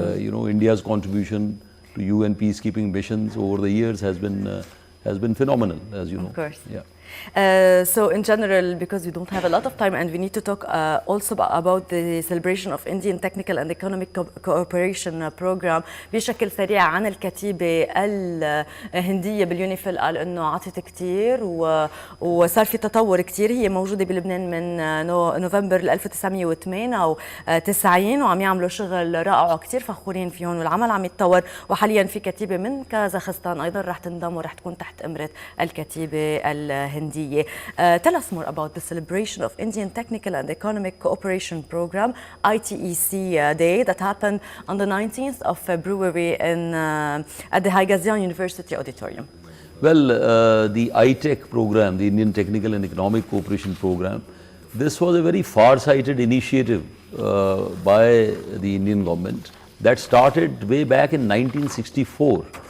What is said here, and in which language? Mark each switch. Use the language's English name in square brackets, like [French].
[English] You know, India's contribution to UN peacekeeping missions over the years has been phenomenal, as you know. Of course. Yeah. So in general, because we don't have a lot of time, and we need to talk also about the celebration of Indian Technical and Economic Cooperation Program [Arabic] بشكل سريع عن الكتيبة الهندية باليونيفيل. قال انه عطت كثير وصار في تطور كثير. هي موجودة بلبنان من نوفمبر 1998 وعم يعملوا شغل رائع وكثير فخورين فيهم، والعمل عم يتطور، وحاليا في كتيبة من كازاخستان ايضا رح تنضم ورح تكون تحت امرة الكتيبة الهندية. [English] Tell us more about the celebration of Indian Technical and Economic Cooperation Program, ITEC Day, that happened on the 19th of February at the Haigazian University Auditorium. Well, the ITEC program, the Indian Technical and Economic Cooperation Program, this was a very far-sighted initiative by the Indian government that started way back in 1964.